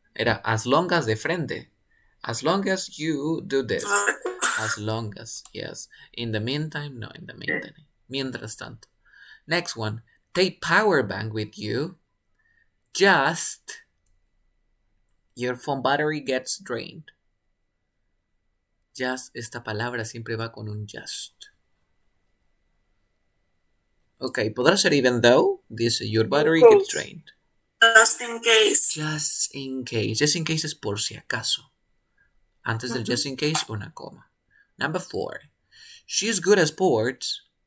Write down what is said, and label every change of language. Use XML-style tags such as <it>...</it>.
<es>Era</es> <en>as long as</en> <es>de frente.</es> <en>As long as you do this. As long as, yes. In the meantime, no, in the meantime.</en> <es>Mientras tanto.</es> <en>Next one. Take power bank with you. Just your phone battery gets drained.</en> <es>Just, esta palabra siempre va con un just. Ok, podrá ser</es> <en>even though. Dice your battery gets drained. Just in case. Just in case. Just in case</en> <es>es por si acaso. Antes del</es> <en>just in case,</en> <es>una coma.</es> <en>Number 4. She's good at sports.</en>